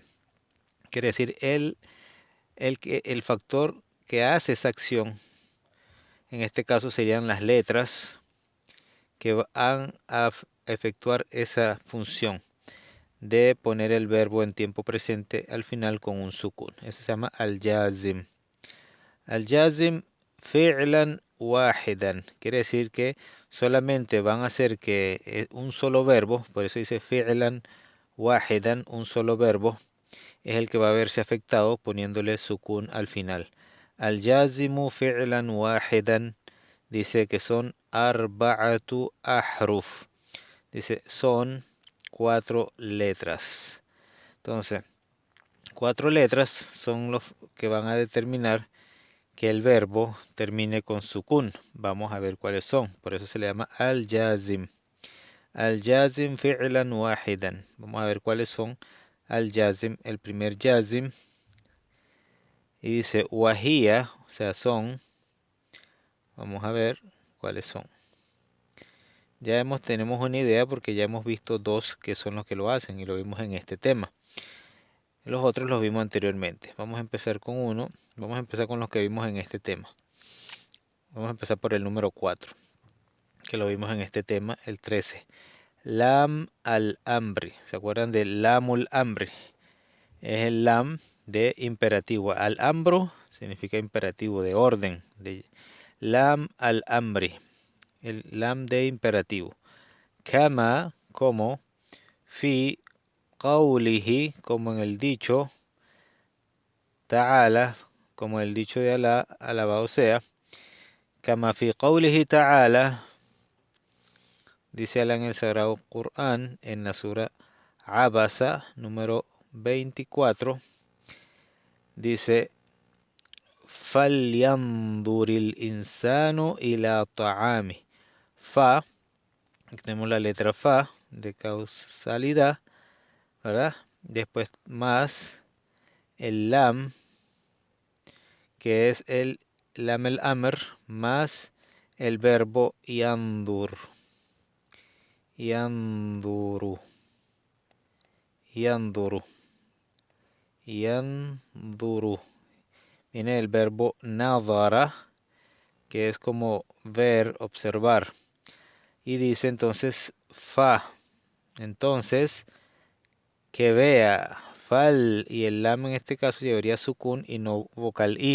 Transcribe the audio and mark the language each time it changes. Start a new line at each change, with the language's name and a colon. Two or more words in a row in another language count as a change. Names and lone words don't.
Spanish: Quiere decir el factor que hace esa acción. En este caso serían las letras que van a efectuar esa función de poner el verbo en tiempo presente al final con un sukun. Eso se llama al-jazim.
Arabic: الجازم فعلا واحدا.
Spanish: Quiere decir que solamente van a hacer que un solo verbo, por eso dice
Arabic: فعلا واحدا,
Spanish: un solo verbo, es el que va a verse afectado poniéndole sukun al final.
Arabic: الجازم فعلا واحدا
Spanish: dice que son
Arabic: أربعة أحرف.
Spanish: Dice son 4 letras. Entonces, 4 letras son los que van a determinar que el verbo termine con sukun. Vamos a ver cuáles son. Por eso se le llama al-jazim.
Arabic: الجازم فعلا واحدا.
Spanish: Vamos a ver cuáles son al-jazim. El primer jazim. Y dice wahia, o sea, son. Vamos a ver cuáles son. Tenemos una idea porque ya hemos visto dos que son los que lo hacen y lo vimos en este tema. Los otros los vimos anteriormente. Vamos a empezar con uno. Vamos a empezar con los que vimos en este tema. Vamos a empezar por el número 4, que lo vimos en este tema, el 13.
Arabic: لام الأمر.
Spanish: ¿Se acuerdan de
Arabic: لام الأمر?
Spanish: Es el lam de imperativo. Al-amro significa imperativo, de orden.
Arabic: لام الأمر.
Spanish: El lam de imperativo. Kama, como.
Arabic: في قوله,
Spanish: como en el dicho. Ta'ala, como el dicho de Alá, alabado sea.
Arabic: كما في قوله تعالى,
Spanish: dice Alá en el Sagrado Corán, en la sura Abasa, número 24, dice:
Arabic: فلينظر الإنسان إلى طعامه.
Spanish: Fa, tenemos la letra fa de causalidad, ¿verdad? Después más el lam, que es el lam el amr, más el verbo yandur.
Arabic: ينظر. ينظر. ينظر.
Spanish: Viene el verbo nadara, que es como ver, observar. Y dice entonces fa. Entonces, que vea. Fal y el lam en este caso llevaría sukun y no vocal i.